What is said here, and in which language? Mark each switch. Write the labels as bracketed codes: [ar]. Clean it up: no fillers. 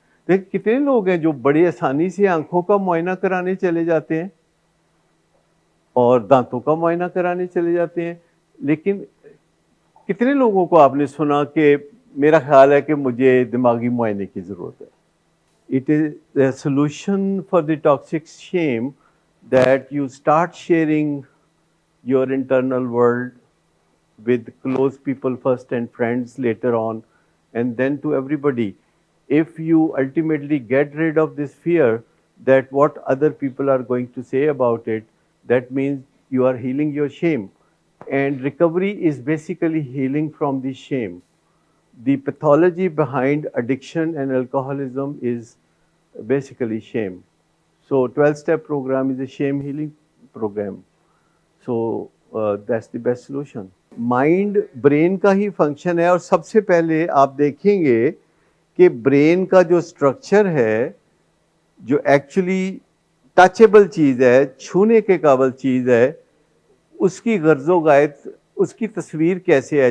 [ur] دیکھ کتنے لوگ ہیں جو بڑی آسانی سے آنکھوں کا معائنہ کرانے چلے جاتے ہیں اور دانتوں کا معائنہ کرانے چلے جاتے ہیں، لیکن کتنے لوگوں کو آپ نے سنا کہ میرا خیال ہے کہ مجھے دماغی معائنے کی ضرورت ہے. [en] It is a solution for the toxic shame that you start sharing your internal world with close people first and friends later on, and then to everybody. If you ultimately get rid of this fear that what other people are going to say about it, that means you are healing your shame. And recovery is basically healing from the shame. The pathology behind addiction and alcoholism is basically shame. So 12-step program is a shame healing program. So that's the best solution. [ur] Mind brain کا ہی function ہے، اور سب سے پہلے آپ دیکھیں گے کہ brain کا جو اسٹرکچر ہے، جو ایکچولی ٹچیبل چیز ہے، چھونے کے قابل چیز ہے، اس کی غرض و غایت، اس کی تصویر کیسے ہے.